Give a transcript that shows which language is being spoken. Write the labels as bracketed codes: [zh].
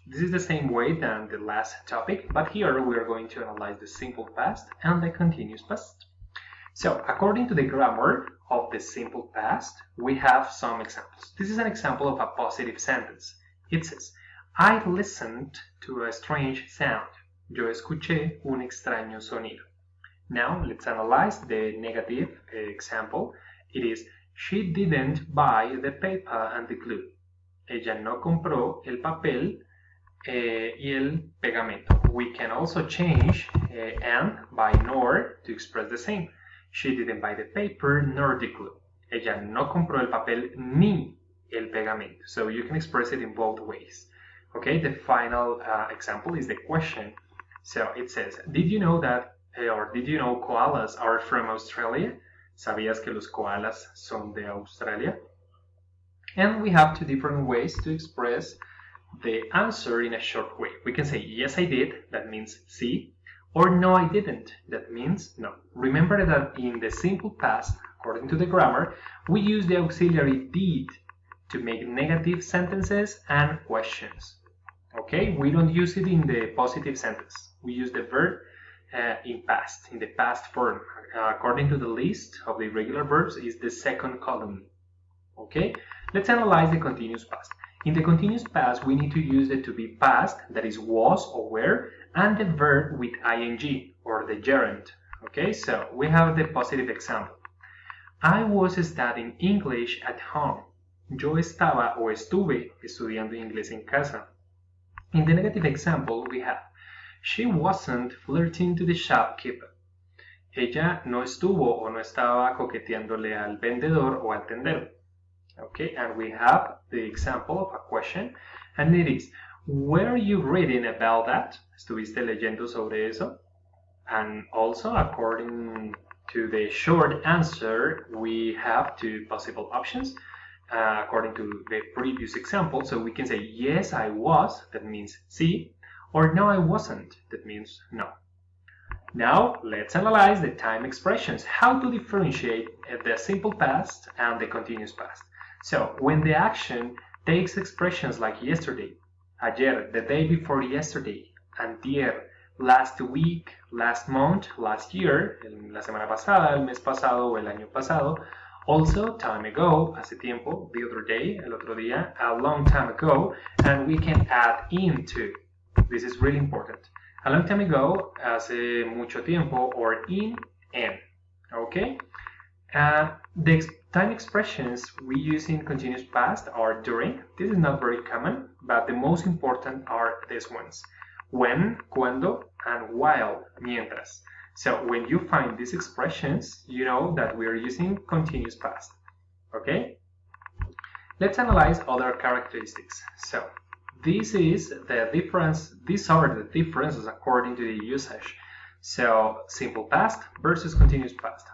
[en] This is the same way than the last topic, but here we are going to analyze the simple past and the continuous past. So, according to the grammar of the simple past, we have some examples. This is an example of a positive sentence. It says, I listened to a strange sound. [es] Yo escuché un extraño sonido. [en] Now, let's analyze the negative example. It is, she didn't buy the paper and the glue. [es] Ella no compró el papel y el pegamento. [en] We can also change and by nor to express the same. She didn't buy the paper nor the glue. [es] Ella no compró el papel ni el pegamento. [en] So you can express it in both ways. Okay, the final example is the question. So it says, did you know that, or did you know koalas are from Australia? [es] ¿Sabías que los koalas son de Australia? [en] And we have two different ways to express the answer in a short way. We can say, yes, I did. That means sí. Or no, I didn't. That means no. Remember that in the simple past, according to the grammar, we use the auxiliary did to make negative sentences and questions. Okay? We don't use it in the positive sentence. We use the verb in past, in the past form. According to the list of the irregular verbs is the second column. Okay? Let's analyze the continuous past. In the continuous past, we need to use the to be past, that is was or were, and the verb with ing, or the gerund. Okay, so we have the positive example. I was studying English at home. [es] Yo estaba o estuve estudiando inglés en casa. [en] In the negative example, we have, she wasn't flirting to the shopkeeper. [es] Ella no estuvo o no estaba coqueteándole al vendedor o al tendero. [en] Okay, and we have the example of a question, and it is, were you reading about that? [es] ¿Estuviste leyendo sobre eso? [en] And also, according to the short answer, we have two possible options, according to the previous example. So we can say, yes, I was, that means sí, or no, I wasn't, that means no. Now, let's analyze the time expressions, how to differentiate the simple past and the continuous past. So, when the action takes expressions like yesterday, [es] ayer, [en] the day before yesterday, [es] antier, [en] last week, last month, last year, [es] la semana pasada, el mes pasado o el año pasado, [en] also time ago, [es] hace tiempo, [en] the other day, [es] el otro día, [en] a long time ago, and we can add into. This is really important. A long time ago, [es] hace mucho tiempo, [en] or in, okay? The time expressions we use in continuous past are during. This is not very common, but the most important are these ones. When, [es] cuando, [en] and while, [es] mientras. [en] So when you find these expressions, you know that we are using continuous past, okay? Let's analyze other characteristics. So this is the difference. These are the differences according to the usage. So simple past versus continuous past.